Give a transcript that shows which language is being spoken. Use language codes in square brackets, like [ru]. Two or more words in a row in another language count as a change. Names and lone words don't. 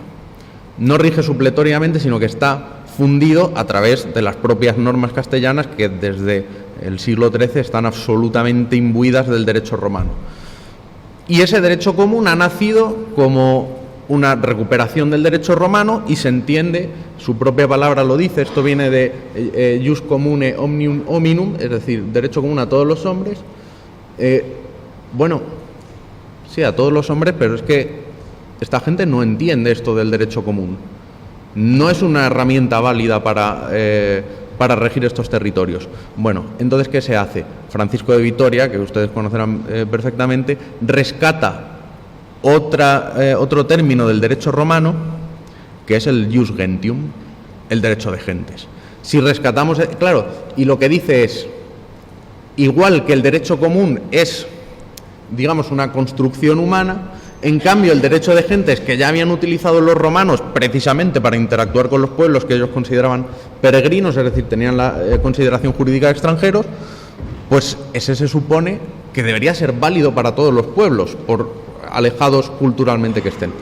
[es] No rige supletoriamente, sino que está fundido a través de las propias normas castellanas que desde el siglo XIII están absolutamente imbuidas del derecho romano. Y ese derecho común ha nacido como una recuperación del derecho romano y se entiende, su propia palabra lo dice, esto viene de [la] jus commune omnium hominum, [es] es decir, derecho común a todos los hombres. Bueno, sí, a todos los hombres, pero es que esta gente no entiende esto del derecho común. No es una herramienta válida para regir estos territorios. Bueno, entonces, ¿qué se hace? Francisco de Vitoria, que ustedes conocerán perfectamente, rescata otro término del derecho romano, que es el [la] jus gentium, [es] el derecho de gentes. Si rescatamos, claro, y lo que dice es, igual que el derecho común es, digamos, una construcción humana, en cambio el derecho de gentes, que ya habían utilizado los romanos precisamente para interactuar con los pueblos que ellos consideraban peregrinos, es decir, tenían la consideración jurídica de extranjeros, pues ese se supone que debería ser válido para todos los pueblos, por alejados culturalmente que estén.